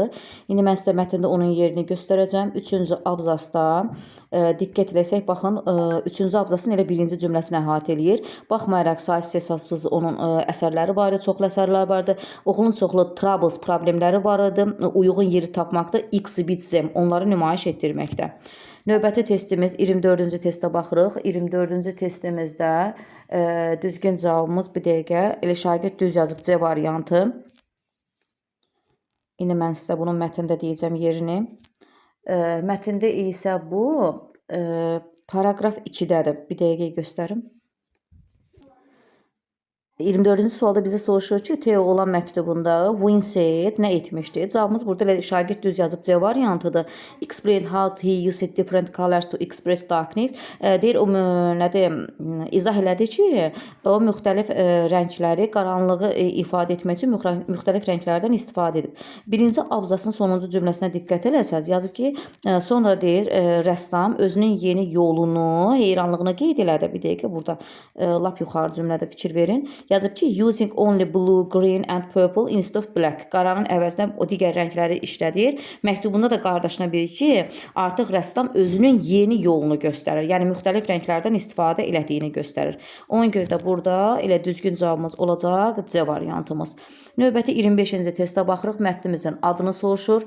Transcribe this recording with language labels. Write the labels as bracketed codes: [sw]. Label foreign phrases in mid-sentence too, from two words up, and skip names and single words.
[az] İndi mən sizə mətndə onun yerini göstərəcəm. 3-cü abzasda diqqət eləsək, baxın, 3-cü abzasın elə birinci cümləsini əhatə eləyir. Baxmayaraq, saysız hesabsız onun əsərləri var idi, çoxlu əsərlər vardı. Oxunun çoxlu troubles, problemləri var idi. Uyğun yeri tapmaqda, [en] exhibit them, [az] onları nümayiş etdirməkdə. Növbəti testimiz 24-cü testə baxırıq. 24-cü testimizdə düzgün cavabımız bir dəqiqə. Elə şagird düz yazıb C variantı. İndi mən sizə bunun mətndə deyəcəm yerini. Mətndə isə bu paragraf 2-dədir. Bir dəqiqə göstərim. 24-cü sualda bizə soruşur ki, Theo olan məktubunda Winsett nə etmişdi? Cavabımız burada şagird düz yazıb C variantıdır. [en] Explain how he used different colors to express darkness. [az] Deyir, o nədir? İzah elədi ki, o müxtəlif rəngləri, qaranlığı ifadə etmək üçün müxtəlif rənglərdən istifadə edib. Birinci abzasın sonuncu cümləsinə diqqət eləsəz, yazıb ki, sonra deyir, rəssam özünün yeni yolunu, heyranlığını qeyd elədi. Bir dəqiqə burada lap yuxarı cümlədə fikir verin. Yazıb ki, [en] using only blue, green and purple instead of black. [az] Qaranın əvəzinə o digər rəngləri işlədir. Məktubunda da qardaşına bilir ki, artıq rəssam özünün yeni yolunu göstərir. Yəni, müxtəlif rənglərdən istifadə elədiyini göstərir. Ona görə də burada elə düzgün cavabımız olacaq C variantımız. Növbəti 25-ci testə baxırıq. Mətnimizin adını soruşur.